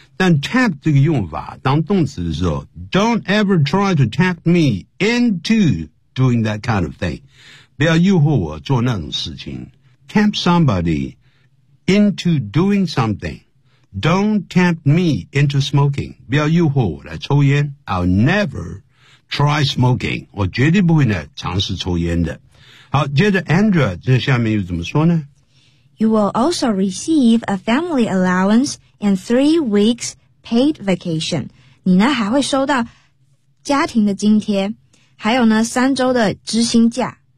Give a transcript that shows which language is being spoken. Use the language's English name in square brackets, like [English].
[Chinese] 但 [English] tempt [Chinese] 这个用法当动词的时候 [English] ，Don't ever try to tempt me into doing that kind of thing. [Chinese] 不要诱惑我做那种事情。 [English] Tempt somebody into doing something. Don't tempt me into smoking. [Chinese] 不要诱惑我来抽烟。 [English] I'll never try smoking. [Chinese] 我绝对不会呢尝试抽烟的。好，接着 Andrea 这下面又怎么说呢？ [English] You will also receive a family allowance and 3 weeks paid vacation. [Chinese] 你呢还会收到家庭的津贴，还有呢3周的知心假。